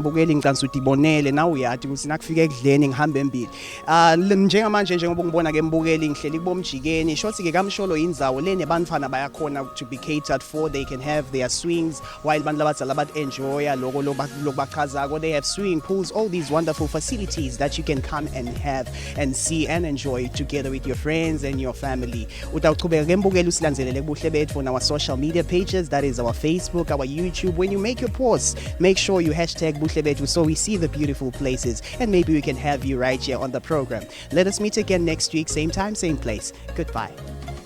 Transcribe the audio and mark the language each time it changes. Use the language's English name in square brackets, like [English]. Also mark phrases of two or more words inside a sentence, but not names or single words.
[Swati] mbukela incansi udibonele na uyathi ukuthi nakufika ekudleni ngihambe embili njengamanje njengoba ngibona ke mbukeli ngihleli kubomjikeni shothi ke KaMsholo indzawo le nebantfana bayakhona [English] to be catered for, they can have their swings while [Swati] bantu labadzala bat enjoy lokho lokubachazako, [English] they have swimming pools, all these wonderful facilities that you can come and have and see and enjoy together with your friends and your family. [Swati] Utawuchubeka ke mbukeli usilandelele [English] Buhle Betfu on our social media pages, that is our Facebook, our YouTube. When you make your posts, make sure you hashtag Buhle Betfu so we see the beautiful places and maybe we can have you right here on the program. Let us meet again next week, same time, same place. Goodbye.